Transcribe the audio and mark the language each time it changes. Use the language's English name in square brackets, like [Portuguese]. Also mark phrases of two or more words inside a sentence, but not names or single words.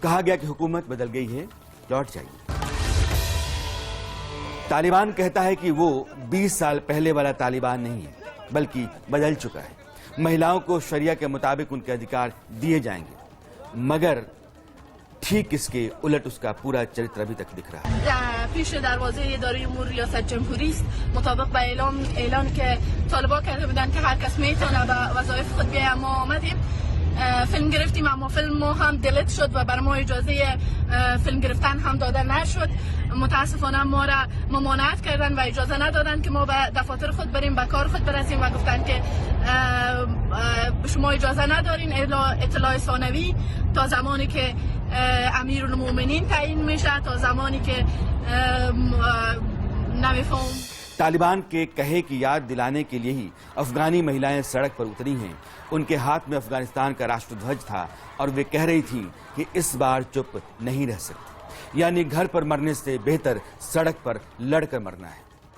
[Hindi] कहा गया कि हुकूमत बदल गई है, लौट जाइए। तालिबान कहता है कि वो 20 साल पहले वाला तालिबान नहीं है, बल्कि बदल चुका है। महिलाओं को शरिया के मुताबिक उनके अधिकार दिए जाएंगे, मगर ठीक इसके उलट उसका पूरा चरित्र अभी तक दिख रहा है। [Persian] پیش دروازه اداره امور ریاست جمهوری است. مطابق به اعلان که طالبان کرده بودن که هر کس میتونه به وظایف خود بیاید. ما آمدیم فیلم گرفتیم، اما فیلم ما هم دلیت شد و بر ما اجازه فیلم گرفتن هم داده نشد. متاسفانه ما را ممانعت کردن و اجازه ندادن که ما به دفاتر خود بریم، به کار خود برسیم و گفتن که شما اجازه ندارین اطلاع ثانوی تا زمانی که امیرالمومنین تعیین میشه، تا زمانی که نمیفهم. [Hindi] तालिबान के कहे की याद दिलाने के लिए ही अफगानी महिलाएं सड़क पर उतरी हैं। उनके हाथ में अफगानिस्तान का राष्ट्रध्वज था और वे कह रही थीं कि इस बार चुप नहीं रह सकती, यानी घर पर मरने से बेहतर सड़क पर लड़कर मरना है।